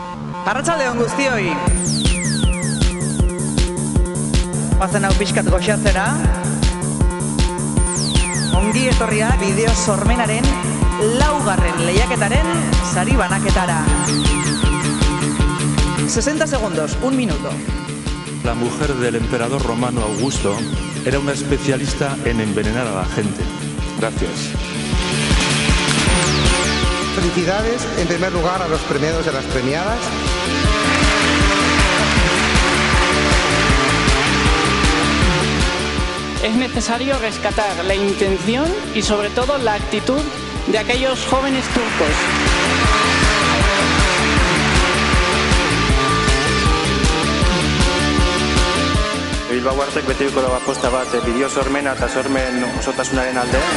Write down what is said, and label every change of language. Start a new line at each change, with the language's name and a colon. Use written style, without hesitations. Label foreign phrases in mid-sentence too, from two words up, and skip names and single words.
Basque: Arratsalde on guztioi. Bazen hau pixkat goxatzera. Ongi etorria bideo sormenaren 4. lehiaketaren sari banaketara.
Spanish: 60 segundos, 1 minuto. La mujer del emperador romano Augusto era una especialista en envenenar a la gente. Gracias. Felicidades, en primer lugar, a los premiados y a las premiadas. Es necesario rescatar la intención y sobre todo la actitud de aquellos jóvenes turcos.
Basque: Bilbao Artek betiko dago aposta bat bideo sormena eta sormen osotasunaren alde.